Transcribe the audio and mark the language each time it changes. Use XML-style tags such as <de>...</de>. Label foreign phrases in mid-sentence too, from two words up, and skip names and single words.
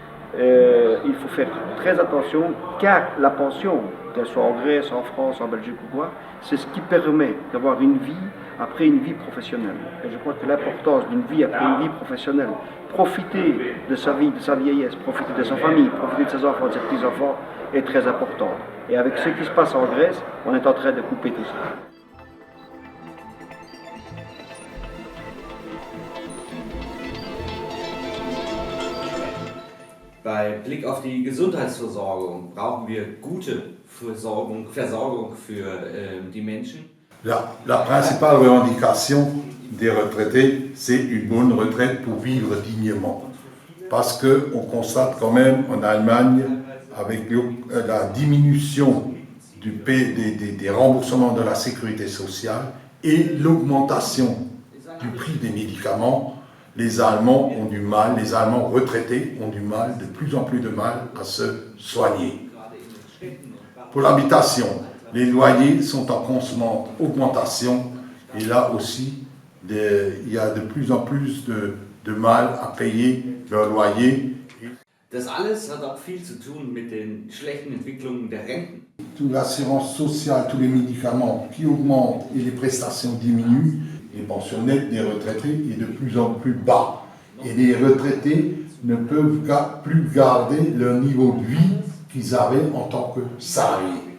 <fr>Il faut faire très attention, car la pension, qu'elle soit en Grèce, en France, en Belgique ou quoi, c'est ce qui permet d'avoir une vie après une vie professionnelle. Et je crois que l'importance d'une vie après une vie professionnelle, profiter de sa vie, de sa vieillesse, profiter de sa famille, profiter de ses enfants, de ses petits-enfants, est très importante. Et avec ce qui se passe en Grèce, on est en train de couper tout ça.</fr> <de>Bei Blick auf die Gesundheitsversorgung brauchen wir gute Versorgung für die Menschen.</de> <fr>La principale revendication des retraités, c'est une bonne retraite pour vivre dignement. Parce qu'on constate quand même en Allemagne, avec la diminution des remboursements de la sécurité sociale et l'augmentation du prix des médicaments, les Allemands ont du mal, les Allemands retraités ont du mal, de plus en plus de mal à se soigner. Pour l'habitation, les loyers sont en constante augmentation et là aussi, il y a de plus en plus de mal à payer leur loyer.</fr> <de>Das alles hat auch viel zu tun mit den schlechten Entwicklungen der Renten.</de> <fr>Toute l'assurance sociale, tous les médicaments qui augmentent et les prestations diminuent, les pensions nettes des retraités est de plus en plus bas. Et les retraités ne peuvent plus garder leur niveau de vie qu'ils avaient en tant que salariés.</fr>